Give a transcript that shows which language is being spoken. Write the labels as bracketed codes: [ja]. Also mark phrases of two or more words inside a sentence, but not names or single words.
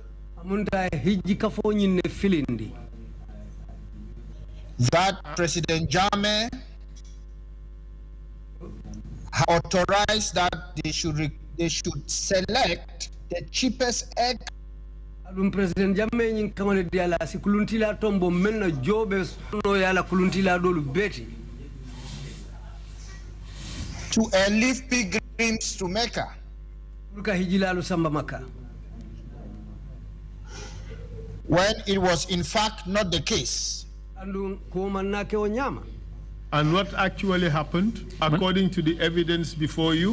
[en] That President Jammeh authorized that they should select the cheapest egg. [man] President Jammeh kamale diala si kuluntila tombo menna jobe no yala kuluntila dolu beti [en] to leave pilgrims to Mecca. When it was in fact not the case. And what actually happened according to the evidence before you?